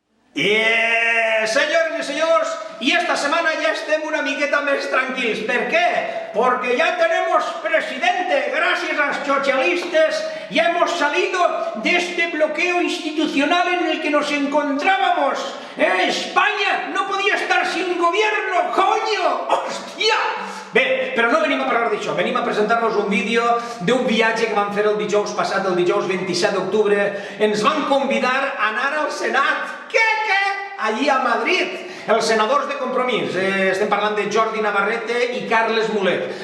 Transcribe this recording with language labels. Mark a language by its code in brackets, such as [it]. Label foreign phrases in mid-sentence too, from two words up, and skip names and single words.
[ca] Senyores i senyors, [es] y esta semana ya [ca] estem una miqueta més tranquils. ¿Per qué? [es] Porque ya tenemos presidente. Gracias a los socialistas ya hemos salido de este bloqueo institucional en el que nos encontrábamos. España no podía estar sin gobierno, coño! [ca] ¡Hòstia! Bé, però no venim a parlar d'això, venim a presentar-vos un vídeo d'un viatge que vam fer el dijous passat, el dijous 27 d'octubre. Ens van convidar a anar al Senat. Què? Allí a Madrid. Els senadors de Compromís, estem parlant de Jordi Navarrete i Carles Mulet.